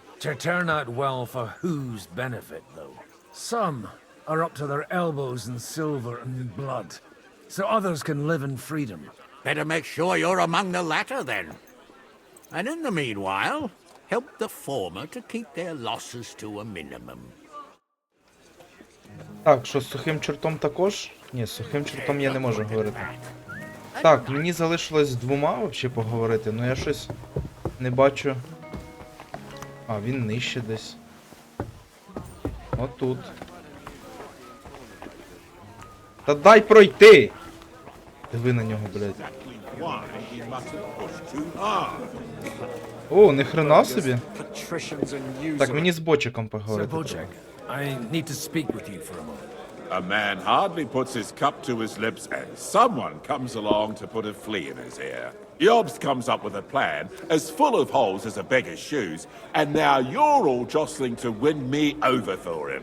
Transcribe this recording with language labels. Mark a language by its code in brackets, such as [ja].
[en] To turn out well for whose benefit, though? Some are up to their elbows in silver and blood, so others can live in freedom. Better make sure you're among the latter, then. And in the meanwhile, help the former to keep their losses to a minimum. [uk] Так, що з сухим чортом також? Ні, з сухим чортом я не можу говорити. Так, мені залишилось з двома взагалі поговорити, но я щось не бачу. А, він нижче десь. Отут. Та дай пройти! Диви на нього, блядь. О, ни хрена собі. Так, мені з бочиком поговорити. [en] I need to speak with you for a moment. A man hardly puts his cup to his lips and someone comes along to put a flea in his ear. Jobst comes up with a plan as full of holes as a beggar's shoes, and now you're all jostling to win me over for him.